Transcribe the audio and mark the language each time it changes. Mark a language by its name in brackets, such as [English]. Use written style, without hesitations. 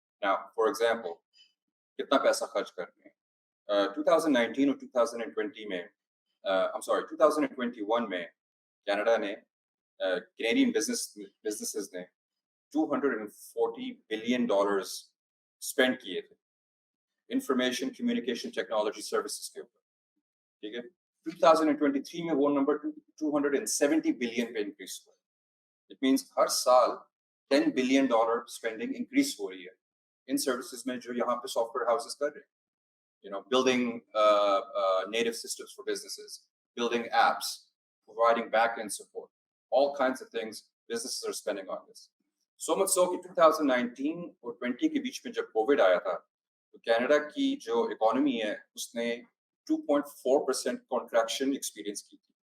[English] Now, for example, [Hindi] कितना पैसा खर्च कर रहे हैं? 2019 और 2020 में, 2021 में कनाडा ने Canadian businesses ने $240 billion spend किए थे [English] information communication technology services [Hindi] के ऊपर. ठीक है? 2023 में वो नंबर 270 billion पे increase हुआ. [English] It means [Hindi] हर साल $10 billion spending increase हो रही है इन services में जो यहाँ पे software houses कर रहे हैं. [English] Building native systems for businesses, building apps, providing back-end support, all kinds of things businesses are spending on this. So much so [Hindi] कि 2019 और 20 के बीच में जब COVID आया था, तो कनाडा की जो इकोनॉमी है उसने 2.4% contraction experience की थी.